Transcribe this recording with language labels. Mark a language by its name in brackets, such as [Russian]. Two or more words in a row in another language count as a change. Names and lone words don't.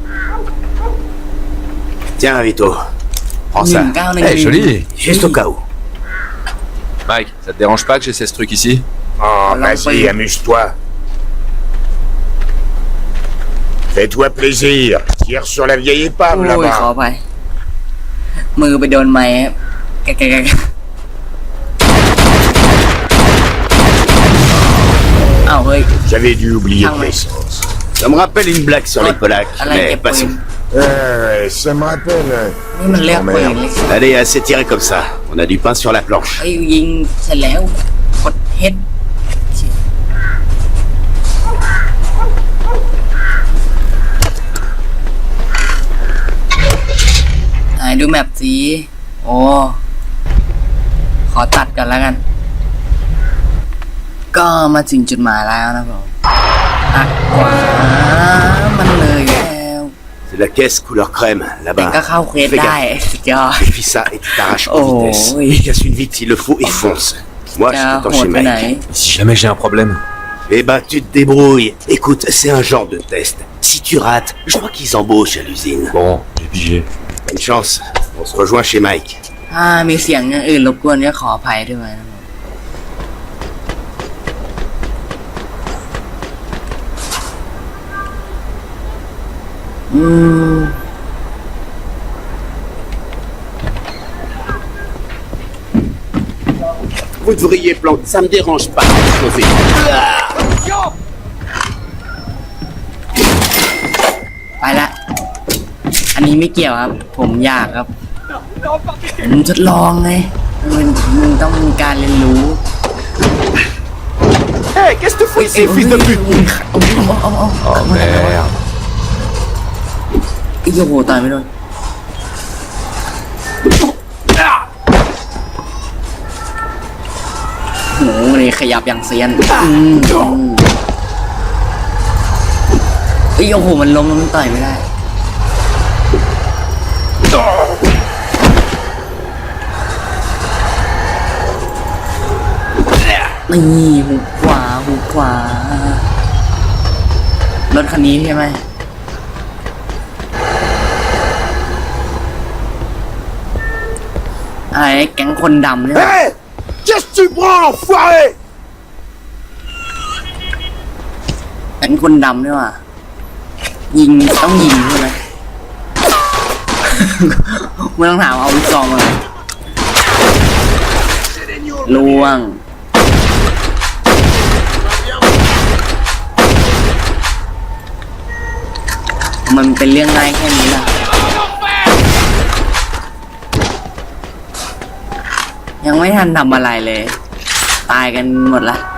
[French] Tiens, Vito, prends ça. 1911 Eh, joli. Juste au cas où. Mike, ça te dérange pas que j'essaie ce truc ici? Oh, Alors, vas-y, voyons. amuse-toi. Fais-toi plaisir. Tire sur la vieille épave [Thai] โอ้ยขอ [French] là-bas. [Thai] ไปมือไปโดนไม้แกะอ้าวเฮ้ย [French] J'avais dû oublier Ah ouais. l'essence. Ça me rappelle une blague sur les Polacs, Allez, mais y a pas passons. Ça me rappelle... [Thai] นี่มันเลือกปืนเลย [French] Allez, assez tiré comme ça. On a du pain sur la planche. [Thai] ไอ้ยิงเสร็จแล้วกดเฮดไหนดูแมปสีโอ้ขอตัดกันแล้วกัน ก็มาถึงจุดหมายแล้วนะผมอักขวามันเลยแล้ว [French] C'est la caisse couleur crème, [Thai] แต่ [French] là-bas. [Thai] ก็เข้าเควส [French] Fais [Thai] ได้ [French] gaffe. [Thai] สุดยอด [French] Défie ça et tu t'arraches en Oh, vitesse. oui. Et casse une vitre s'il le faut et fonce. Moi, je [Thai] จะ [French] t'attends [Thai] โหด [French] chez [Thai] ไปไหน [French] Mike. Si jamais j'ai un problème. Eh ben, tu te débrouilles. Écoute, c'est un genre de test. Si tu rates, je crois qu'ils embauchent à l'usine. Bon, j'ai pigé. Bonne chance. On se rejoint chez Mike. [Thai] ถ้ามีเสียงอย่างอื่นรบกวนก็ขออภัยด้วยนะอืม [French] Vous devriez planter. Ça me dérange pas. Posez. [Thai] ไปละ อันนี้ไม่เกี่ยวครับ ผมอยากครับ ผมทดลองไงมันต้องมีการเรียนรู้ [French] Hey, qu'est-ce que tu fous ici, fils de pute? Oh merde. [Thai] ไอ้โยโหตายไม่โดนโหนี่ขยับอย่างเซียน ไอ้โยโหมันล้มแล้วมันต่อยไม่ได้นี่หุกขวารถคันนี้ใช่ไหมอะไรแก๊งคนดำเนี่ย [French] Hey! Qu'est-ce que tu prends, enfoiré? [Thai] แก๊งคนดำเนี่ยว่ะยิงต้องยิงใช่ไหม ไม่ต้องถามเอาลูกซองมาเลยล่วงมันเป็นเรื่องง่ายแค่นี้ล่ะยังไม่ทันทำอะไรเลย ตายกันหมดละ